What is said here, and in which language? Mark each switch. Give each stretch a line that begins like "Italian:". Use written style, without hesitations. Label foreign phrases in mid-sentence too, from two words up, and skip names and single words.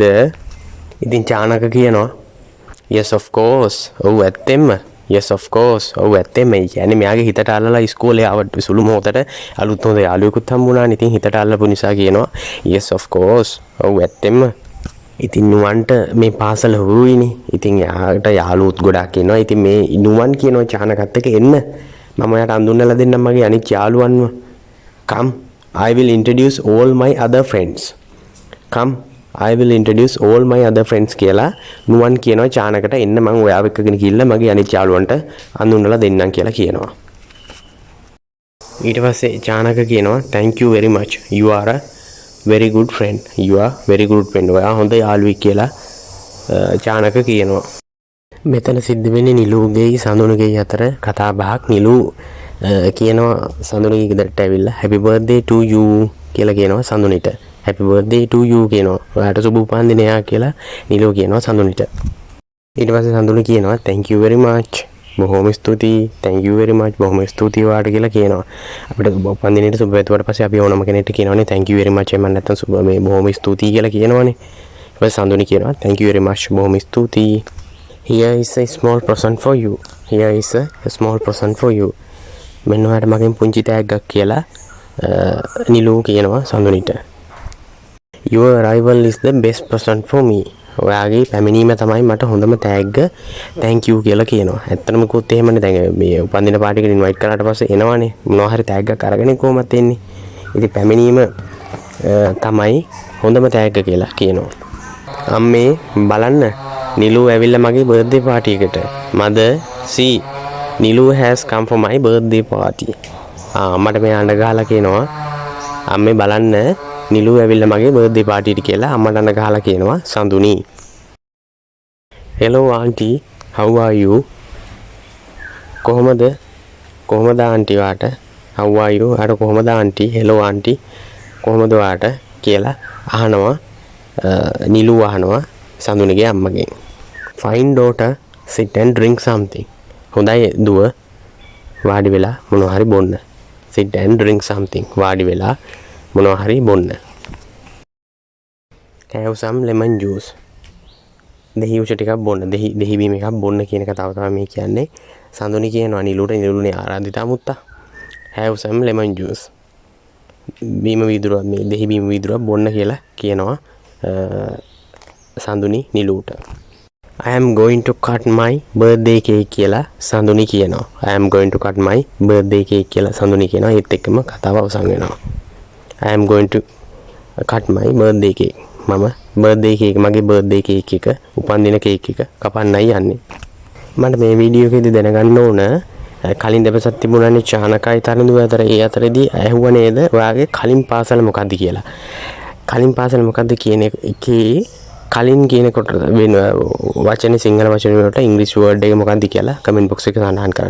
Sinhala: ඉතින් චානක කියනවා
English: yes of course.
Sinhala: ඔව් ඇත්තෙන්ම.
English: yes of course.
Sinhala: ඔව් ඇත්තෙන්ම. ඒ කියන්නේ මෙයාගේ හිතට අල්ලලා ඉස්කෝලේ ආවට සුළු මොහොතට අලුත් හොඳ යාළුවෙකුත් හම්බුණානේ. ඉතින් හිතට අල්ලපු නිසා කියනවා
English: yes of course.
Sinhala: ඔව් ඇත්තෙන්ම. ඉතින් නුවන්ට මේ පාසල හුරුයිනේ. ඉතින් යාට යාළුවොත් ගොඩක් ඉන්නවා. ඉතින් මේ නුවන් කියනවා චානකත් එක්ක එන්න. මම ඔයාට අඳුන්වලා දෙන්නම් මගේ අනිත් යාළුවන්ව.
English: come I will introduce all my other friends. come I will introduce all my other friends
Sinhala: කියලා නුවන් කියනවා චානකට එන්න මම ඔයාව එක්කගෙන ගිහිල්ලා මගේ අනිත් යාළුවන්ට අඳුන්වලා දෙන්නම් කියලා කියනවා. ඊට පස්සේ චානක කියනවා
English: thank you very much. you are a very good friend. you are very good friend.
Sinhala: ඔයා හොඳ යාළුවෙක් කියලා චානක කියනවා. මෙතන සිද්ධ වෙන්නේ නිලුගේ සඳුනුගේ අතර කතා බහක්. නිලු කියනවා සඳුනුගේ ගෙදරට ඇවිල්ලා
English: happy birthday to you
Sinhala: කියලා කියනවා සඳුනිට.
English: happy birthday to you කියනවා.
Sinhala: ඔයාට සුබ උපන්දිනයක් කියලා නිලු කියනවා සඳුනිට. ඊට පස්සේ සඳුනි කියනවා
English: thank you very much.
Sinhala: බොහොම ස්තුතියි.
English: thank you very much.
Sinhala: බොහොම ස්තුතියි ඔයාට කියලා කියනවා. අපිට සුබ උපන්දිනේට සුබ පැතුවට පස්සේ අපි ඕනම කෙනෙක්ට කියනවානේ
English: thank you very much.
Sinhala: එමන් නැත්තම් සුබ මේ බොහොම ස්තුතියි කියලා කියනවානේ. ඊට පස්සේ සඳුනි කියනවා
English: thank you very much.
Sinhala: බොහොම ස්තුතියි.
English: Here is a small present for you. Here is a small present for you.
Sinhala: මෙන්න ඔයාට මගෙන් පුංචි තෑග්ගක් කියලා නිලු කියනවා සඳුනිට.
English: Your arrival is the best present for me.
Sinhala: ඔයාගේ පැමිණීම තමයි මට හොඳම තෑග්ග.
English: thank you
Sinhala: කියලා කියනවා. ඇත්තටම කිව්වොත් එහෙමනේ දැන් මේ උපන්දින පාටි එකට ඉන්වයිට් කරාට පස්සේ එනවනේ මොනවා හරි තෑග්ගක් අරගෙන කොහොමද එන්නේ. ඉතින් පැමිණීම තමයි හොඳම තෑග්ග කියලා කියනවා. අම්මේ බලන්න නිලු ඇවිල්ලා මගේ
English: birthday party
Sinhala: එකට.
English: mother see නිලු has come for my birthday party.
Sinhala: මට මේ අඬ ගහලා කියනවා අම්මේ බලන්න නිලු ඇවිල්ලා මගේ
English: birthday party
Sinhala: එකට කියලා අම්මට අඬ ගහලා කියනවා සඳුනි.
English: hello auntie, how are you?
Sinhala: කොහමද auntie වාට?
English: how are you?
Sinhala: අර කොහමද auntie?
English: hello auntie,
Sinhala: කොහමද වාට කියලා අහනවා නිලු අහනවා සඳුනිගේ අම්මගෙන්.
English: fine daughter, sit and drink something.
Sinhala: හොඳයි දුව වාඩි වෙලා මොනවා හරි බොන්න.
English: sit and drink something.
Sinhala: වාඩි වෙලා මොනවා හරි බොන්න.
English: have some lemon juice.
Sinhala: දෙහි උස ටිකක් බොන්න. දෙහි බීම එකක් බොන්න කියන එක තමයි මේ කියන්නේ. සඳුනි කියනවා නිලුනේ ආරාධිතා මුත්තා.
English: have some lemon juice.
Sinhala: බීම වීදුරුවක් මේ දෙහි බීම වීදුරුවක් බොන්න කියලා කියනවා සඳුනි නිලුට.
English: I am going to cut my birthday cake
Sinhala: කියලා සඳුනි කියනවා.
English: I am going to cut my birthday cake
Sinhala: කියලා සඳුනි කියනවා. ඒත් එක්කම කතාව අවසන් වෙනවා.
English: I am going to cut my birthday cake.
Sinhala: මම
English: birthday cake
Sinhala: මගේ
English: birthday cake
Sinhala: එක උපන්දින cake එක කපන්නයි යන්නේ. මට මේ වීඩියෝ එකේදී දැනගන්න ඕන කලින් දෙපසක් තිබුණානේ චානකයි තරඳුව අතර ඒ අතරේදී ඇහුවා නේද ඔයාගේ කලින් පාසල මොකද්ද කියලා. කලින් පාසල මොකද්ද කියන එකේ කලින් කියනකොට වෙන වචනේ සිංහල වචන වලට ඉංග්‍රීසි වර්ඩ් එක මොකක්ද කියලා
English: comment box
Sinhala: එකේ සඳහන් කරන්න.